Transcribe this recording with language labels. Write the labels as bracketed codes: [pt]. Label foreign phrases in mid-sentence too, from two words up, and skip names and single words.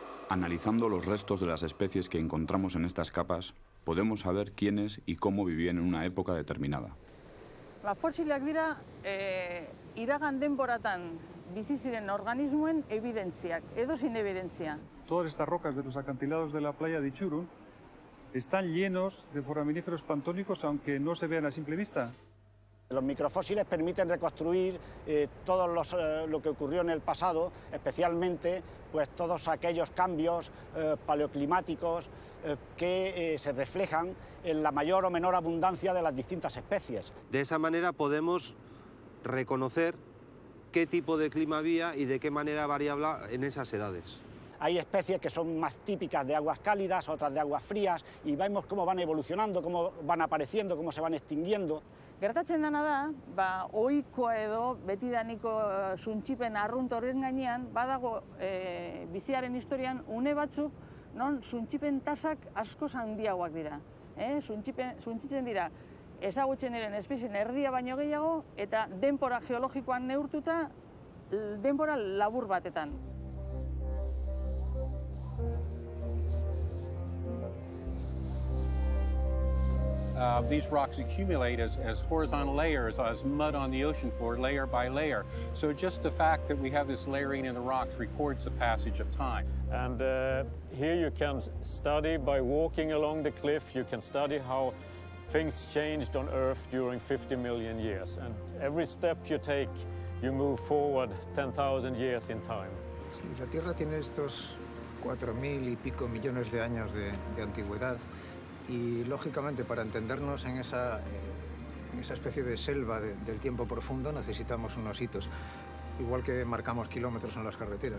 [es] Analizando los restos de las especies que encontramos en estas capas, podemos saber quiénes y cómo vivían en una época determinada. [eu] Fosilak dira iragan denboratan bizi ziren organismoen evidentziak, edozein evidentzia. [es] Todas estas rocas de los acantilados de la playa de Itxurun están llenos de foraminíferos planctónicos, aunque no se vean a simple vista. Los microfósiles permiten reconstruir todo lo que ocurrió en el pasado, especialmente pues, todos aquellos cambios paleoclimáticos que se reflejan en la mayor o menor abundancia de las distintas especies. De esa manera podemos reconocer qué tipo de clima había y de qué manera variable en esas edades. Hay especies que son más típicas de aguas cálidas, otras de aguas frías, y vemos cómo van evolucionando, cómo van apareciendo, cómo se van extinguiendo. [eu] Gertatzen dena da, ohikoa edo betidaniko suntsipen arrunt horren gainean, badago biziaren historian une batzuk non suntsipen tasak askoz handiagoak dira. Suntsitzen dira ezagutzen diren espezien erdia baino gehiago eta denbora geologikoan neurtuta denbora labur batetan. [en] These rocks accumulate as horizontal layers, as mud on the ocean floor, layer by layer. So just the fact that we have this layering in the rocks records the passage of time. And here you can study by walking along the cliff, you can study how things changed on Earth during 50 million years. And every step you take, you move forward 10,000 years in time. [es] Sí, la Tierra tiene estos 4.000 y pico millones de años de antigüedad. Y, lógicamente, para entendernos en esa especie de selva del tiempo profundo necesitamos unos hitos, igual que marcamos kilómetros en las carreteras.